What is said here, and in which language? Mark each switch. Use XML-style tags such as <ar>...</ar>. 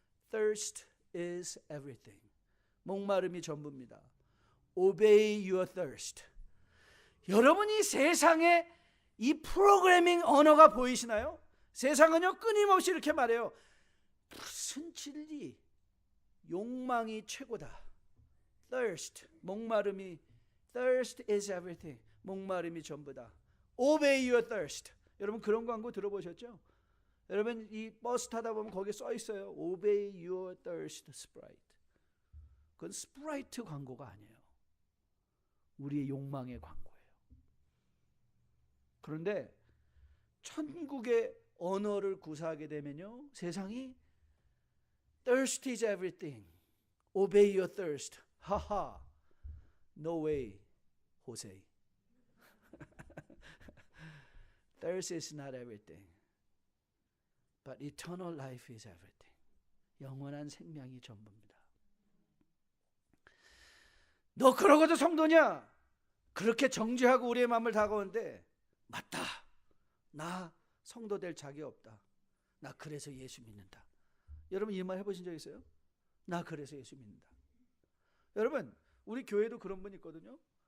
<en>Thirst is everything.</en> <ko>목마름이 전부입니다.</ko> <en>Obey your thirst.</en> <ko>여러분이 세상에 이 프로그래밍 언어가 보이시나요? 세상은요 끊임없이 이렇게 말해요. 무슨 진리, 욕망이 최고다.</ko> <en>Thirst,</en> <ko>목마름이,</ko> <en>Thirst is everything.</en> <ko>목마름이 전부다.</ko> <en>Obey your thirst.</en> <ko>여러분 그런 광고 들어보셨죠? 여러분 이 버스 타다 보면 거기에 써 있어요.</ko> <en>Obey your thirst, Sprite.</en> <ko>그건 스프라이트 광고가 아니에요. 우리의 욕망의 광고예요. 그런데 천국의 언어를 구사하게 되면요, 세상이</ko> <en>Thirst is everything. Obey your thirst. 하하. No way, Jose. Thirst is not everything. But eternal life is everything.</en> <ko>영원한 생명이 전부입니다. 너 그러고도 성도냐? 그렇게 정죄하고 우리의 마음을 다가오는데 맞다. 나 성도 될 자격 없다. 나 그래서 예수 믿는다. 여러분 이 말 해보신 적 있어요? 나 그래서 예수 믿는다. 여러분 우리 교회도 그런 분 있거든요.</ko>